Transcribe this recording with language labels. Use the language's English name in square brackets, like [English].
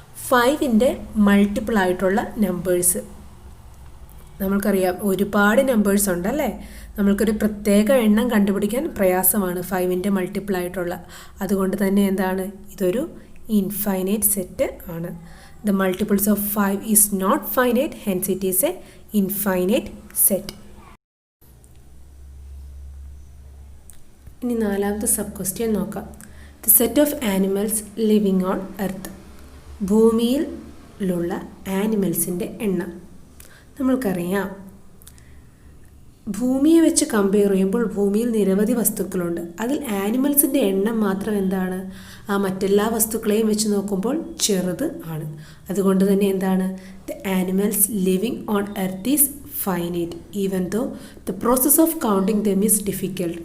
[Malayalam] 5ൻ്റെ multiple ആയിട്ടുള്ള numbers. നമ്മൾക്കറിയാം ഒരുപാട് നമ്പേഴ്സ് ഉണ്ടല്ലേ. നമ്മൾക്കൊരു പ്രത്യേക എണ്ണം കണ്ടുപിടിക്കാൻ പ്രയാസമാണ് 5ൻ്റെ മൾട്ടിപ്പിൾ ആയിട്ടുള്ള. അതുകൊണ്ട് തന്നെ എന്താണ്, ഇതൊരു ഇൻഫൈനൈറ്റ് സെറ്റ് ആണ്. [English] The multiples of 5 is not finite, hence it is a infinite set. [Malayalam] ഇനി നാലാമത്തെ സബ് ക്വസ്റ്റ്യൻ നോക്കാം. [English] The set of animals living on earth. [Malayalam] ഭൂമിയിലുള്ള ആനിമൽസിൻ്റെ എണ്ണം. നമ്മൾക്കറിയാം ഭൂമിയെ വെച്ച് കമ്പയർ ചെയ്യുമ്പോൾ ഭൂമിയിൽ നിരവധി വസ്തുക്കളുണ്ട്. അതിൽ ആനിമൽസിൻ്റെ എണ്ണം മാത്രം എന്താണ്, മറ്റെല്ലാ വസ്തുക്കളെയും വെച്ച് നോക്കുമ്പോൾ ചെറുത് ആണ്. അതുകൊണ്ട് തന്നെ എന്താണ്, the animals living on earth is finite even though the process of counting dum is difficult.